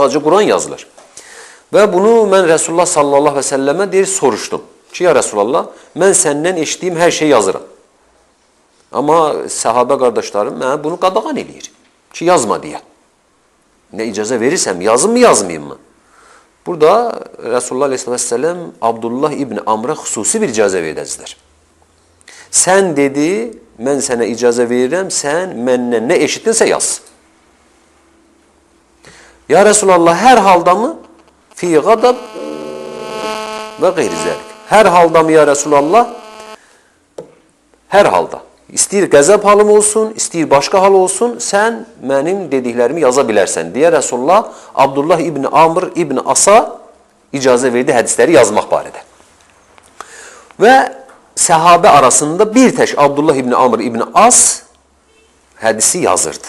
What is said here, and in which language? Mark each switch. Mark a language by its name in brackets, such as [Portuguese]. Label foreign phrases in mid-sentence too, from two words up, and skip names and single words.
[Azerbaijani] Sadəcə Quran yazılır. Və bunu mən Resulullah [Arabic] صلى الله عليه وسلم'e [Azerbaijani] deyir soruşdum. Ki [Arabic] يا رسول الله, [Azerbaijani] mən səndən eşitdiyim hər şey yazıram. Amma səhabə qardaşlarım mənə bunu qadağan eləyir. Ki yazma deyə. Nə icazə verirsəm, yazım mı yazmayayım mı? Burada Resulullah [Arabic] عليه الصلاة والسلام [Azerbaijani] Abdullah İbni Amr'a xüsusi bir icazə verəcəklər. Sən dedi, mən sənə icazə verirəm, sən məndən nə eşitdinsə yaz. [Arabic] يا رسول الله, [Azerbaijani] hər halda mı? [Arabic] في غضب وغير ذلك. [Azerbaijani] Her halda mı [Arabic] يا رسول الله? [Azerbaijani] Her halda. İstəyir qəzəb halım olsun, istəyir başqa hal olsun, sən mənim dediklərimi yaza bilərsən deyə Rasulullah Abdullah ibn Amr ibn Asa icazə verdi hədisləri yazmaq barədə. Və səhabə arasında bir tək Abdullah ibn Amr ibn As hədisi yazırdı.